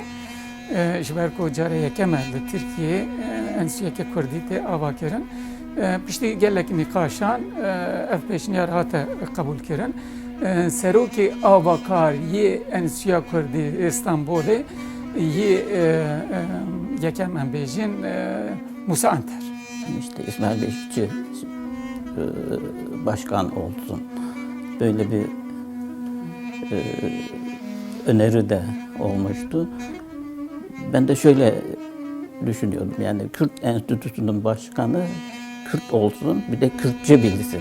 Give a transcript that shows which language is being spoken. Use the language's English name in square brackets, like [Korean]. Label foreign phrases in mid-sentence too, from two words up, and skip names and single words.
[Kurdish] Ji ber ku cara yekem e li Tirkiyeyê enstitûyeke Kurdî tê ava kirin. Piştî gelek nîqaşan ev peşniyar hate qebûl kirin. Serokê avakariyê Enstitûya Kurdî İstanbulê yê yekem em bêjin Musa Anter. [Turkish] İşte İsmail Beşikçi başkan olsun. Böyle bir öneri de olmuştu. Ben de şöyle düşünüyordum. Yani Kürt Enstitüsü'nün başkanı Kürt olsun, bir de Kürtçe bilsin.